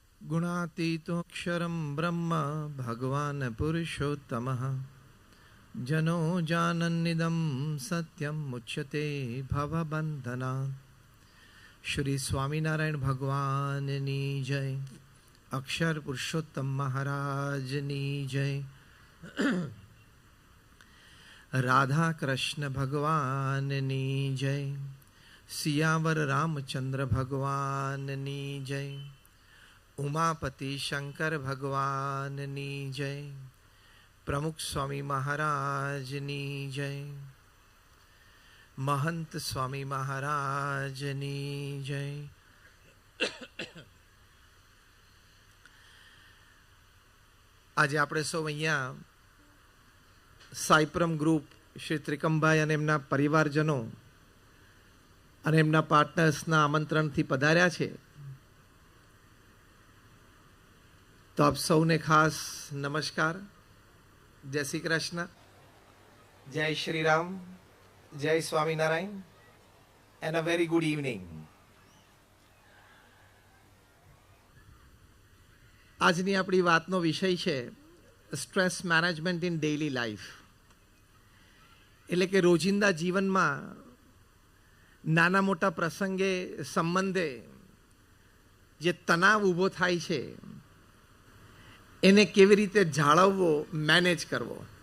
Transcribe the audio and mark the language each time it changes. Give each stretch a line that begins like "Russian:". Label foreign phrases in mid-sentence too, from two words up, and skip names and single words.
Sanskrit: गुणातीतोऽक्षरं ब्रह्म भगवान् पुरुषोत्तमः जनो जानन्निदं सत्यं मुच्यते भवबन्धनात्।
Gujarati: શ્રી સ્વામીનારાયણ ભગવાનની જય, અક્ષર પુરુષોત્તમ મહારાજની જય, રાધા કૃષ્ણ ભગવાનની જય, સિયાવર રામચંદ્ર ભગવાનની જય, ઉમાપતિ શંકર ભગવાનની જય, પ્રમુખ સ્વામી મહારાજની જય, મહંત સ્વામી મહારાજની જય। आज આપણે સૌ અહીંયા સાઈપ્રમ ગ્રુપ શ્રી ત્રિકમભાઈ અને એમના પરિવારજનો અને એમના પાર્ટનર્સના આમંત્રણથી પધાર્યા છે, તો આપ સૌને ખાસ નમસ્કાર, જય શ્રી કૃષ્ણ, જય શ્રી રામ, જય સ્વામિનારાયણ
English: and a very good evening.
Gujarati: આજની આપણી વાતનો વિષય છે
English: stress management in daily life.
Gujarati: એટલે કે રોજિંદા જીવનમાં નાના મોટા પ્રસંગે સંબંધે જે તણાવ ઊભો થાય છે એને કેવી રીતે જાળવવો, મેનેજ કરવો.